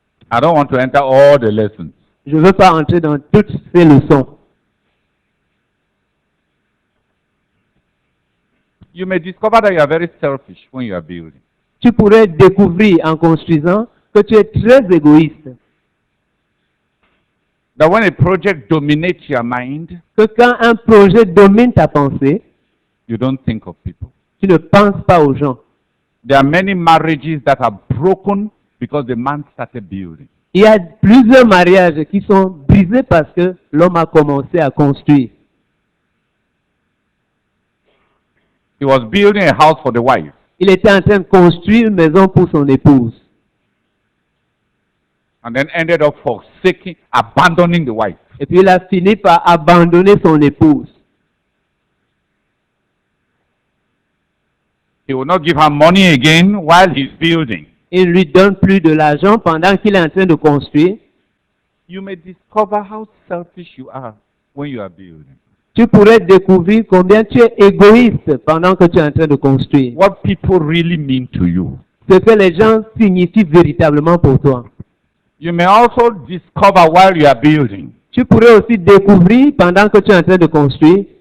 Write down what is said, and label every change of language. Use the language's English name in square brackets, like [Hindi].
[English] I don't want to enter all the lessons. [French] Je ne veux pas entrer dans toutes ces leçons. [English] You may discover that you are very selfish when you are building. [French] Tu pourrais découvrir en construisant que tu es très égoïste. [English] That when a project dominates your mind, [French] Que quand un projet domine ta pensée, [English] you don't think of people. [French] tu ne penses pas aux gens. [English] There are many marriages that are broken because the man started building. [French] Il y a plusieurs mariages qui sont brisés parce que l'homme a commencé à construire. [English] He was building a house for the wife. [French] Il était en train de construire une maison pour son épouse. [English] And then ended up forsaking, abandoning the wife. [French] Et puis il a fini par abandonner son épouse. [English] He will not give her money again while he's building. [French] Il ne lui donne plus de l'argent pendant qu'il est en train de construire. [English] You may discover how selfish you are when you are building. [French] Tu pourrais découvrir combien tu es égoïste pendant que tu es en train de construire. [English] What people really mean to you. [French] Ce que les gens signifient véritablement pour toi. [English] You may also discover while you are building [French] Tu pourrais aussi découvrir pendant que tu es en train de construire